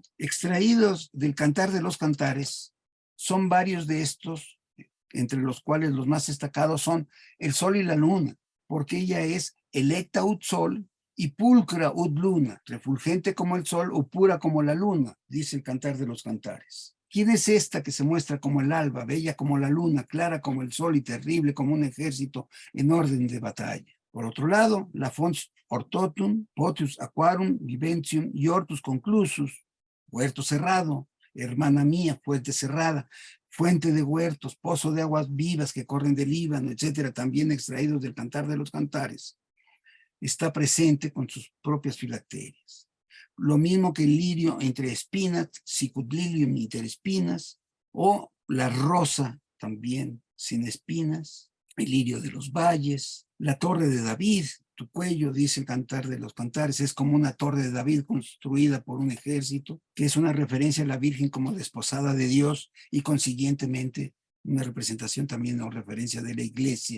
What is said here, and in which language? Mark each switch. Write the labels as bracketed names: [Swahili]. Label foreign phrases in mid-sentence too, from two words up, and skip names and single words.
[Spanish] Extraídos del Cantar de los Cantares, son varios de estos, entre los cuales los más destacados son el sol y la luna, porque ella es [Latin] electa ut sol [Spanish] y [Latin] pulcra ut luna, [Spanish] refulgente como el sol o pura como la luna, dice el Cantar de los Cantares. ¿Quién es esta que se muestra como el alba, bella como la luna, clara como el sol y terrible como un ejército en orden de batalla? Por otro lado, la [Latin] fons hortotum, potius aquarum, viventium y hortus conclusus, [Spanish] huerto cerrado, hermana mía, fuente cerrada, fuente de huertos, pozo de aguas vivas que corren del Líbano, etcétera, también extraídos del Cantar de los Cantares, está presente con sus propias filacterias. Lo mismo que el lirio entre espinas, [Latin] sicut lilium inter espinas, [Spanish] o la rosa también sin espinas, el lirio de los valles, la torre de David. Tu cuello, dice el Cantar de los Cantares, es como una torre de David construida por un ejército, que es una referencia a la Virgen como desposada de Dios y consiguientemente una representación también o referencia de la iglesia.